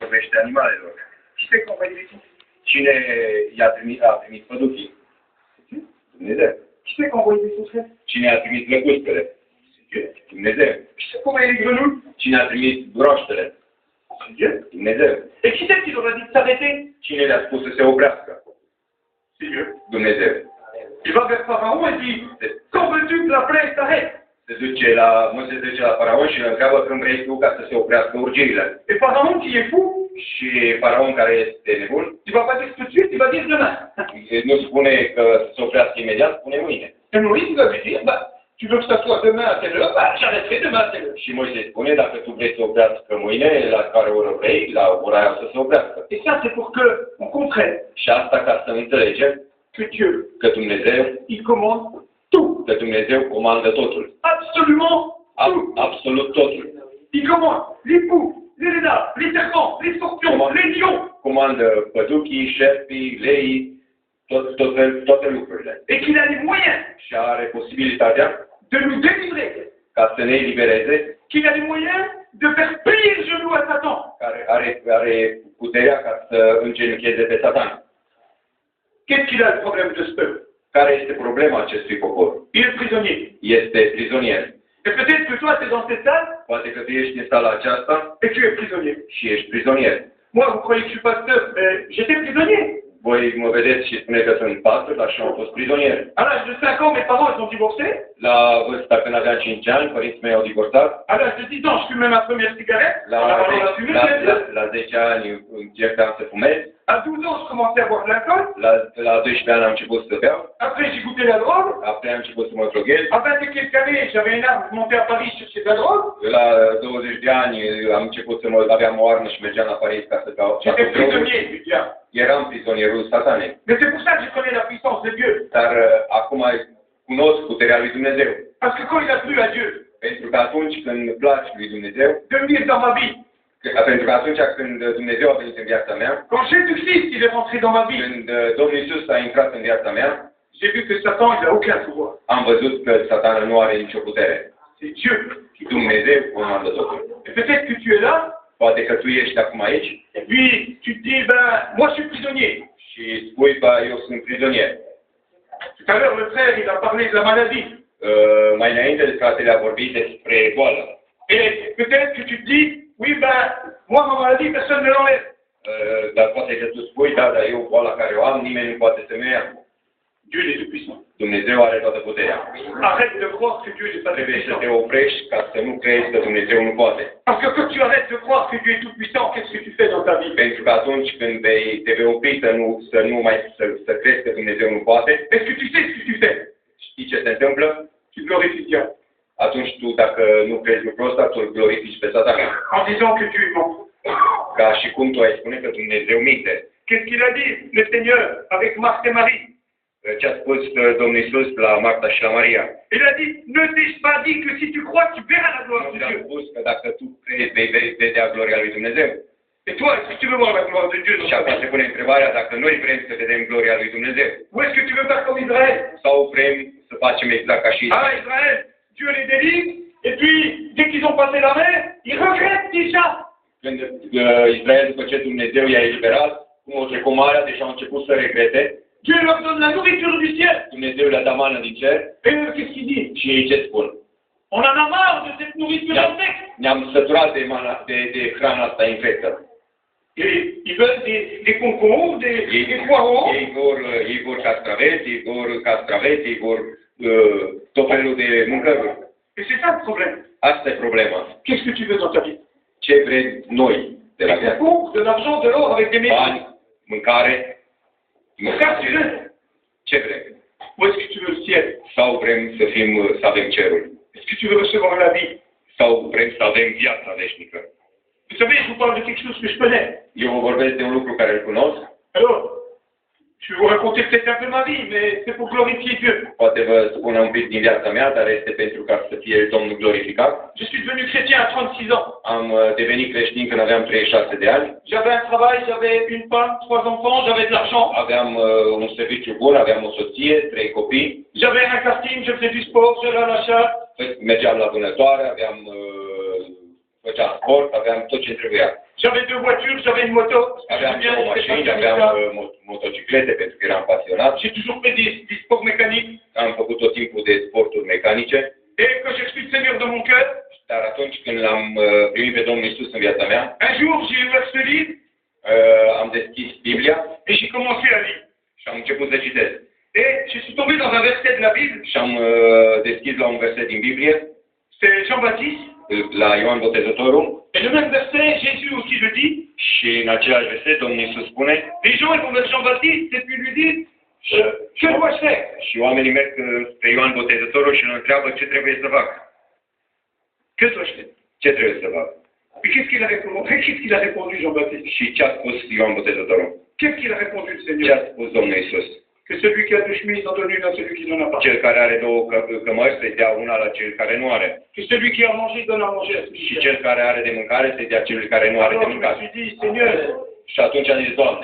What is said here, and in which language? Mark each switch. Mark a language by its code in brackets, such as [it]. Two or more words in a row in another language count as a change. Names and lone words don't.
[ro] povești animalelor. [fr] Qui c'est qu'on va y laisser? [ro] Cine a trimis păduchii? Dumnezeu. [fr] Qui c'est qu'on va y laisser? [ro] Cine a trimis lăcustele? Dumnezeu. [fr] Qui c'est qu'on va y les grenouilles? [ro] Cine a trimis broaștele? [fr] Dieu. [ro] Dumnezeu. [fr] Et qui c'est qui leur a dit de s'arrêter? [ro] Cine le-a spus să se oprească? [fr] C'est Dieu. [ro] Dumnezeu. [fr] Il va vers Pharaon et dit, quand veux-tu que la plaie s'arrête? [ro] Moise se duce la Faraon și îl întreabă când vrei tu ca să se oprească urgiile. [fr] Et Pharaon qui est fou, [ro] Și Faraon, care este nebun, [fr] il va pas dire tout de suite, il va dire demain. [ro] nu spune că să se oprească imediat, spune mâine. [fr] Et Moïse va lui dire, bah, tu veux que ça soit demain à telle heure? Bah, j'arrêterai demain à telle heure. [ro] Și Moise spune, dacă tu vrei să oprească mâine, la care oră vrei, la ora aia să se oprească. [fr] Et ça, c'est pour qu'on comprenne [ro] Și asta ca să înțelegem [fr] que Dieu, [ro] că Dumnezeu, [fr] il commande tout. [ro] că Dumnezeu comandă totul. [fr] Absolument tout. [ro] Absolut totul. [fr] Il commande les poux, les lézards, les serpents, les scorpions, les lions. [ro] Comandă păduchii, șerpii, leii, toate lucrurile. [fr] Et qu'il a les moyens [ro] Și are posibilitatea [fr] de nous délivrer. [ro] ca să ne elibereze, [fr] Qu'il a les moyens de faire plier le genou à Satan. [ro] care are puterea ca să îngenuncheze pe Satan. [fr] Qu'est-ce qu'il a le problème de ce peuple? [ro] Care este problema acestui popor? [fr] Il est prisonnier. [ro] Este prizonier. [fr] Et peut-être que toi, tu es dans cette salle [ro] Poate că tu ești în sala aceasta [fr] et tu es prisonnier. [ro] și ești prizonier. [fr] Moi, vous croyez que je suis pasteur, mais j'étais prisonnier. [ro] Voi mă vedeți și spune că sunt pastor, dar și am fost prizonier. [fr] À l'âge de 5 ans, mes parents ils ont divorcé. [ro] La vârsta când aveam 5 ani, părinții mei au divorțat. [fr] À l'âge de 10 ans, je fumais ma première cigarette. [ro] La 10 ani încercam să fumez. [fr] À 12 ans, je commençais à boire de l'alcool. [ro] La 12 ani am început să beau. [fr] Après, j'ai goûté la drogue. [ro] Apoi am început să mă droghez. [fr] À 20 et quelques années, j'avais une arme, je montais à Paris, je cherchais de la drogue. [ro] La 20 de ani am început să aveam o armă și mergeam la Paris ca să beau. [fr] J'étais prisonnier du diable. [ro] Eram prizonierul satanei. [fr] Mais c'est pour ça que je connais la puissance de Dieu. [ro] Dar acum cunosc puterea lui Dumnezeu. [fr] Parce que quand il a plu à Dieu [ro] Pentru că atunci când place lui Dumnezeu, [fr] de venir dans ma vie, [ro] pentru că atunci când Dumnezeu a venit în viața mea, [fr] quand Jésus-Christ il est rentré dans ma vie, [ro] când Domnul Iisus a intrat în viața mea, [fr] j'ai vu que Satan il n'a aucun pouvoir. [ro] am văzut că Satan nu are nicio putere. [fr] C'est Dieu. [ro] Dumnezeu comandă totul. [fr] Et peut-être que tu es là, [ro] Poate că tu ești acum aici [fr] et puis tu te dis, ben, moi je suis prisonnier. [ro] și spui, bă, eu sunt prizonier. [fr] Tout à l'heure, le frère, il a parlé de la maladie. [ro] Mai înainte de fratele a vorbit despre boală. [fr] Et peut-être que tu te dis, oui, ben, moi, ma maladie, personne ne l'enlève. [ro] Dar poate că tu spui, da, dar eu boala care o am, nimeni nu poate să mi ia. [fr] Dieu il est tout-puissant. [ro] Dumnezeu are toată puterea. [fr] Arrête de croire que Dieu n'est pas [ro] Trebuie să te [fr] tout-puissant. [ro] oprești ca să nu crezi că Dumnezeu nu poate. [fr] Parce que quand tu arrêtes de croire que Dieu est tout-puissant, qu'est-ce que tu fais dans ta vie? [ro] Pentru că atunci când te vei opri să crezi că Dumnezeu nu poate, [fr] Est-ce que tu sais ce que tu fais? [ro] știi ce se întâmplă? [fr] Tu glorifies Dieu. [ro] Atunci tu, dacă nu crezi lucrul ăsta, tu îl glorifici pe Satan. [fr] En disant que Dieu ment. [ro] Ca și cum tu ai spune că Dumnezeu minte. [fr] Qu'est-ce qu'il a dit, le Seigneur, avec Marthe et Marie? [ro] Ce a spus Domnul Iisus la Marta și la Maria? [fr] Il a dit, ne t'ai-je pas dit que si tu crois, tu verras la gloire de [ro] Și a [fr] Dieu? [ro] spus că dacă tu crezi, vei vedea gloria lui Dumnezeu. [fr] Et toi, est-ce que tu veux voir la gloire de Dieu dans [ro] Și [fr] ta [ro] acum [fr] vie? [ro] se pune întrebarea dacă noi vrem să vedem gloria lui Dumnezeu. [fr] Ou est-ce que tu veux faire comme Israël? [ro] Sau vrem să facem exact ca și [fr] Ah, Israël, Dieu les délivre, et puis, dès qu'ils ont passé la mer, ils regrettent déjà. [ro] Când Israel, după ce Dumnezeu i-a eliberat, cum o trecut marea, deja au început să regrete, [fr] Dieu leur donne la nourriture du ciel. [ro] Dumnezeu le-a dat mană din cer [fr] Et eux, qu'est-ce qu'ils disent? [ro] și ei ce spun? [fr] On en a marre de cette nourriture infecte. [ro] Ne-am săturat de hrana asta infectă. [fr] Et ils veulent des concombres, des poireaux. [ro] Ei vor castraveți, ei vor tot felul de mâncăruri. [fr] Et c'est ça le problème. [ro] Asta e problema. [fr] Qu'est-ce que tu veux dans ta vie? [ro] Ce vrem noi de la [fr] Des [ro] viață? [fr] concombres, de l'argent, de l'or, avec des médailles. [ro] Bani, mâncare, [fr] Ça, tu veux? [ro] ce vrem? [fr] Ou est-ce que tu veux le ciel? [ro] Sau vrem să avem cerul? [fr] Est-ce que tu veux recevoir la vie? [ro] Sau vrem să avem viața veșnică? [fr] Vous savez, je vous parle de quelque chose que je connais. [ro] Eu vă vorbesc de un lucru care îl cunosc. [fr] Alors, je vais vous raconter peut-être un peu ma vie, mais c'est pour glorifier Dieu. [ro] Poate vă spun un pic din viața mea, dar este pentru ca să fie Domnul glorificat. [fr] Je suis devenu chrétien à 36 ans. [ro] Am devenit creștin când aveam 36 de ani. [fr] J'avais un travail, j'avais une femme, 3 enfants, j'avais de l'argent. [ro] Aveam un serviciu bun, aveam o soție, 3 copii. [fr] J'avais un karting, je faisais du sport, j'allais à la chasse. [ro] Mergeam la vânătoare, aveam făceam sport, aveam tot ce trebuia. [fr] J'avais 2 voitures, j'avais une moto. [ro] Aveam două mașini, aveam motociclete pentru că eram pasionat. [fr] J'ai toujours fait des sports mécaniques. [ro] Am făcut tot timpul de sporturi mecanice. [fr] Et quand j'ai reçu le Seigneur dans mon cœur, [ro] Dar atunci când l-am primit pe Domnul Iisus în viața mea, [fr] un jour j'ai ouvert ce livre [ro] am deschis Biblia [fr] et j'ai commencé à lire. [ro] și am început să citesc. [fr] Et je suis tombé dans un verset de la Bible. [ro] Și am deschis la un verset din Biblie, [fr] C'est Jean-Baptiste. [ro] la Ioan Botezătorul, [fr] Et le même verset, Jésus aussi le dit. [ro] și în același verset Domnul Iisus spune, [fr] Les gens ils vont vers Jean-Baptiste et puis lui disent que dois-je faire? [ro] și oamenii merg pe Ioan Botezătorul și îl întreabă ce trebuie să fac. [fr] Que dois-je faire? [ro] Ce trebuie să fac? [fr] Et qu'est-ce qu'il a répondu? Qu'est-ce qu'il a répondu Jean-Baptiste? [ro] Și ce a spus Ioan Botezătorul? [fr] Qu'est-ce qu'il a répondu le [ro] Ce [fr] Seigneur? [ro] a spus Domnul Iisus? [fr] Que celui qui a 2 chemises en donne une à celui qui n'en a pas. [ro] Cel care are două cămăși să-i dea una la cel care nu are. [fr] Que celui qui a mangé donne à manger à celui [ro] Și [fr] qui a. [ro] cel care are de mâncare să-i dea celui care nu are de [fr] Alors je me [ro] mâncare. [fr] suis dit, Seigneur, [ro] Și atunci am zis, Doamne,